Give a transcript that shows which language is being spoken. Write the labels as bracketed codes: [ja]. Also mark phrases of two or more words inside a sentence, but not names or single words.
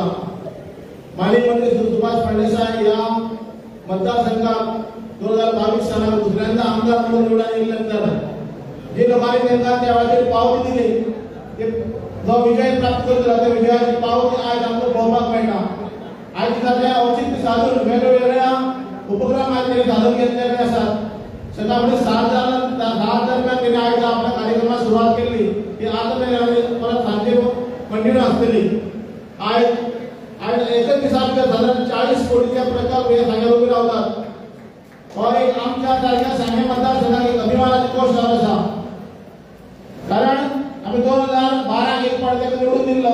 [kok] माननीय मंत्री सुभाष फडणवीस ह्या मतदारसंघात 2022 सालाक दुसऱ्यांदा आमदार म्हणून निवडून येयले नंतर जे लोकांनी तांकां त्या वेळाचेर पावती दिली ते जो विजय प्राप्त करतलो त्या विजयाची पावती आज आमकां पळोवपाक मेळटा. आज दिसाचे औचित्य साधून वेगवेगळ्या उपक्रम आज त्यांनी सादर केलेले आसात. [mr] सकाळी 7 दरम्यान त्यांनी आज आपल्या कार्यक्रमाला सुरुवात केली ती आता त्यांनी परत सांजे कंटिन्यू असतली. [kok] आज एकच दिसात साधारण 40 कोटीच्या प्रकल्प हे सांग्यार उबे रावतात. हो एक आमच्या सारख्या सांगे मतदारसंघाक एक अभिमानाची गोष्ट आसा. कारण आम्ही 2012 एक पावटी ताका निवडून दिल्लो.